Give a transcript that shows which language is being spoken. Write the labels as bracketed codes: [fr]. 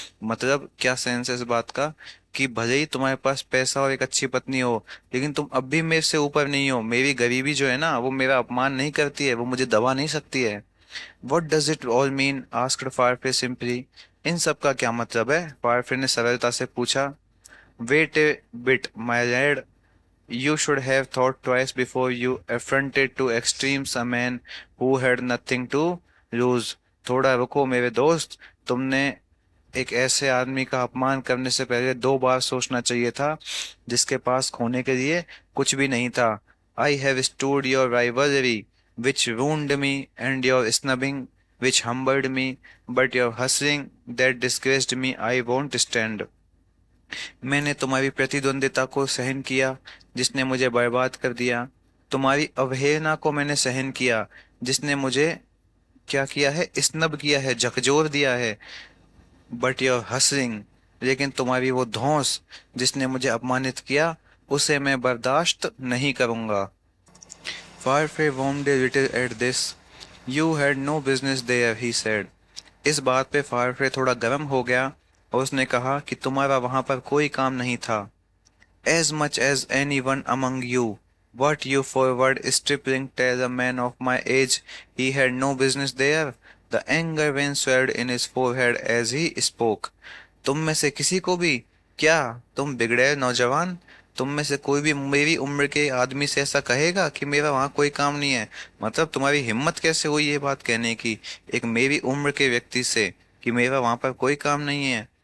[hi] मतलब क्या सेंस है इस बात का कि भले ही तुम्हारे पास पैसा और एक अच्छी पत्नी हो, लेकिन तुम अब भी मेरे से ऊपर नहीं हो। मेरी गरीबी जो है ना वो मेरा अपमान नहीं करती है, वो मुझे दबा नहीं सकती है। [en] what does it all mean, asked Farfrae simply, [hi] इन सब का क्या मतलब है, फारफे ने सरलता से पूछा। [en] Wait a bit, my lad. You should have thought twice before you affronted to extremes a man who had nothing to lose. [hi] थोड़ा रुको मेरे दोस्त, तुमने एक ऐसे आदमी का अपमान करने से पहले 2 बार सोचना चाहिए था जिसके पास खोने के लिए कुछ भी नहीं था। [en] I have stood your rivalry, which wounded me, and your snubbing, which humbled me, but your hustling, that disgraced me, I won't stand. [hi] मैंने तुम्हारी प्रतिद्वंदिता को सहन किया जिसने मुझे बर्बाद कर दिया। तुम्हारी अवहेलना को मैंने सहन किया जिसने मुझे क्या किया है, स्नब किया है, झकझोर दिया है। [en] but your hustling, [hi] लेकिन तुम्हारी वो धौंस जिसने मुझे अपमानित किया, उसे मैं बर्दाश्त नहीं करूंगा। [en] Farfrae warmed a little at this, You had no business there, he said. [hi] इस बात पे फायरफ्लाई थोड़ा गर्म हो गया और उसने कहा कि तुम्हारा वहां पर कोई काम नहीं था. [en] As much as anyone among you. What you forward stripling tell a man of my age he had no business there? The anger vein swelled in his forehead as he spoke. [hi] तुम में से किसी को भी, क्या तुम बिगड़े नौजवान, तुम में से कोई भी मेरी उम्र के आदमी से ऐसा कहेगा कि मेरा वहां कोई काम नहीं है? मतलब तुम्हारी हिम्मत कैसे हुई ये बात कहने की एक मेरी उम्र के व्यक्ति से कि मेरा वहां पर कोई काम नहीं है?